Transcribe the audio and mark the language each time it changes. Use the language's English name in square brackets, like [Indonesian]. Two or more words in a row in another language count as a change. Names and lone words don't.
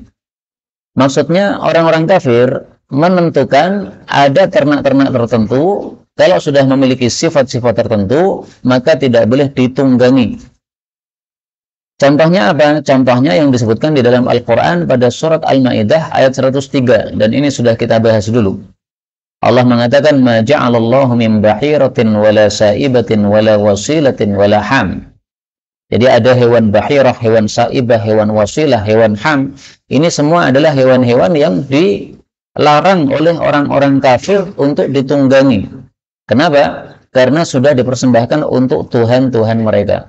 [Indonesian] Maksudnya orang-orang kafir menentukan ada ternak-ternak tertentu, kalau sudah memiliki sifat-sifat tertentu, maka tidak boleh ditunggangi. Contohnya apa? Contohnya yang disebutkan di dalam Al-Quran pada surat Al-Ma'idah ayat 103, dan ini sudah kita bahas dulu. Allah mengatakan, [Arabic] ما جعل الله من بحيرة ولا سائبة ولا وصيلة ولا حام. [Indonesian] Jadi ada hewan bahirah, hewan sa'ibah, hewan wasilah, hewan ham. Ini semua adalah hewan-hewan yang dilarang oleh orang-orang kafir untuk ditunggangi. Kenapa? Karena sudah dipersembahkan untuk Tuhan-Tuhan mereka.